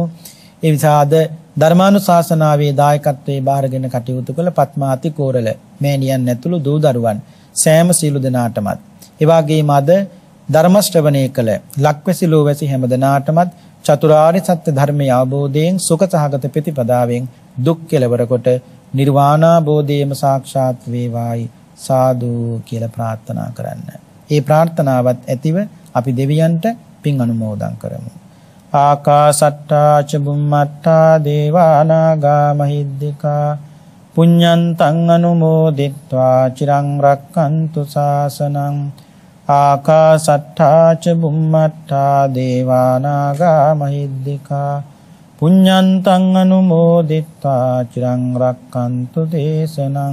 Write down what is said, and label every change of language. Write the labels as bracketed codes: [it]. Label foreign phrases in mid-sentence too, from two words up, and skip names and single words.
[si] ඒ විසාද ධර්මානුශාසනාවේ දායකත්වයේ බාරගෙන කටයුතු කළ පත්මාති කෝරළ මෑණියන් ඇතුළු දූ දරුවන් සෑම සීල දෙනාටමත් ඒ වගේම අද ධර්ම ශ්‍රවණය කළ ලක්වැසි ලෝවැසි හැම දෙනාටමත් චතුරාර්ය සත්‍ය ධර්මයේ අවබෝධයෙන් සුඛ සහගත ප්‍රතිපදාවෙන් දුක් කෙලවර කොට නිර්වාණාබෝධයම සාක්ෂාත් වේවායි සාදු කියලා ප්‍රාර්ථනා කරන්න. ඒ ප්‍රාර්ථනාවත් ඇතිව අපි දෙවියන්ට පින් අනුමෝදන් කරමු. [pi] ආකාසට්ටා ච බුම්මට්ටා දේවා නාග මහිද්దికා පුඤ්ඤන්තං අනුමෝදිත්වා චිරං රක්칸තු ශාසනං. ආකාසට්ටා ච බුම්මට්ටා දේවා නාග මහිද්దికා පුඤ්ඤන්තං අනුමෝදිත්වා චිරං රක්칸තු දේශනං.